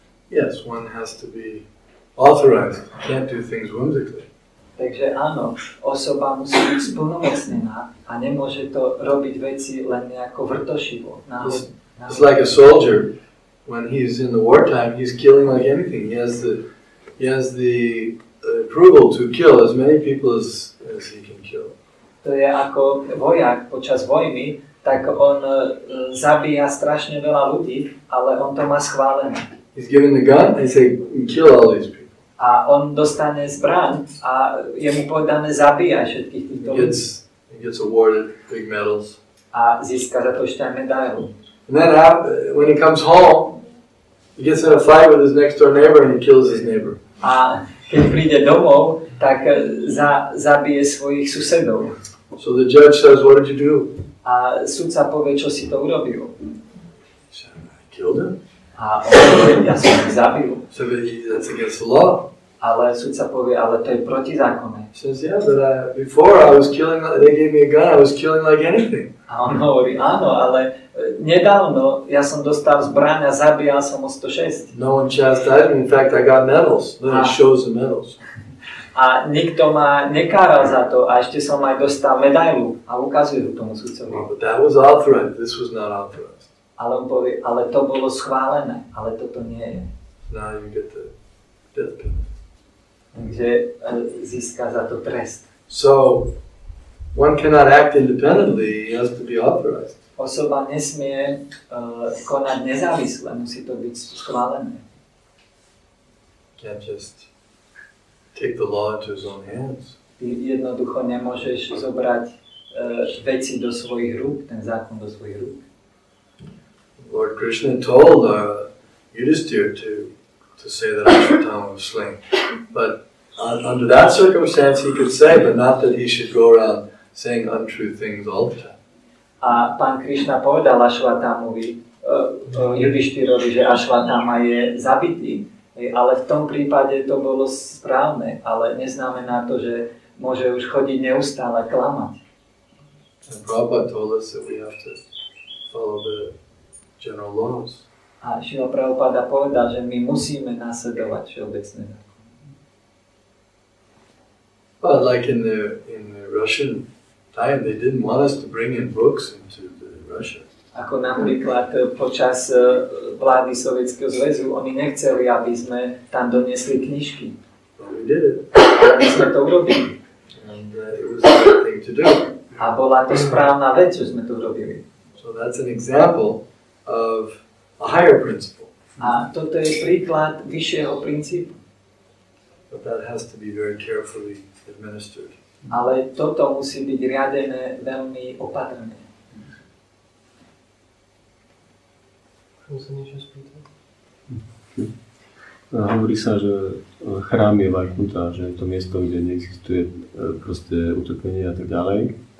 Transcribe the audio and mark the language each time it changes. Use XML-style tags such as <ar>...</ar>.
<en>Yes, one has to be authorized. You can't do things whimsically.</en> <sk>Takže áno, osoba musí byť splnomocnená a nemôže to robiť veci len nejako vrtošivo.</sk> <en>It's like a soldier. When he's in the wartime, he's killing like anything. He has the approval to kill as many people as he can kill.</en> <sk>To je ako vojak počas vojny, tak on zabíja strašne veľa ľudí, ale on to má schválené.</sk> <en>He's given the gun and say, kill all these people.</en> <sk>A on dostane zbraň a je mu povedané zabíjať všetkých týchto ľudí.</sk> <en>He gets awarded big medals.</en> <sk>A získa za to ešte aj medailu.</sk> <en>And then when he comes home, he gets in a fight with his next door neighbor and he kills his neighbor.</en> <sk>A keď príde domov, tak zabije svojich susedov.</sk> <en>So the judge says, what did you do?</en> <sk>A sudca povie, čo si to urobil.</sk> <en>He said, I killed him.</en> <sk>A on povie, ja som ich zabil.</sk> <en>So that's against the law.</en> <sk>Ale sudca povie, ale to je protizákonné.</sk> <en>He says, yeah, but before I was killing, they gave me a gun, I was killing like anything.</en> <sk>A on hovorí, áno, ale nedávno ja som dostal zbraň a zabíjal som o 106.</sk> <en>No one chastised me, in fact I got medals. Then he shows the medals.</en> <sk>A nikto ma nekáral za to a ešte som aj dostal medailu a ukazuje tomu sudcovi.</sk> <en>But that was authorized, this was not authorized.</en> <sk>Ale on povie, ale to bolo schválené, ale toto nie je.</sk> <en>Now you get the death penalty.</en> <sk>Takže získa za to trest.</sk> <en>So, one cannot act independently, he has to be authorized.</en> <sk>Osoba nesmie konať nezávisle, musí to byť schválené.</sk> <en>Can't just take the law into his own hands.</en> <sk>Ty jednoducho nemôžeš zobrať veci do svojich rúk, ten zákon do svojich rúk.</sk> <en>Lord Krishna told Yudhisthira to say that Ashwatthama was slain. But under that circumstance he could say, but not that he should go around saying untrue things all the time.</en> <sk>A pán Krishna povedal Ashwathamovi, Yudhishtirovi, že Ashwatthama je zabitý, ale v tom prípade to bolo správne, ale neznamená to, že môže už chodiť neustále klamať.</sk> <en>And Prabhupada told us that we have to follow the general laws.</en> <sk>A Šrila Prabhupada povedal, že my musíme nasledovať všeobecné zákony.</sk> <en>But like in the Russian time, they didn't want us to bring in books into Russia.</en> <sk>Ako napríklad počas vlády Sovietskeho zväzu, oni nechceli, aby sme tam doniesli knižky.</sk> <en>But we did it.</en> <sk>Ale my sme to urobili.</sk> <en>And it was the right thing to do.</en> <sk>A bola to správna vec, že sme to urobili.</sk> <en>So that's an example of a higher principle.</en> <sk>A toto je príklad vyššieho princípu.</sk> <en>But that has to be very carefully administered.</en> <sk>Ale toto musí byť riadené veľmi opatrne. Hovorí sa, že chrám je Vajkunta, že je to miesto, kde neexistuje proste utrpenie a tak ďalej.</sk>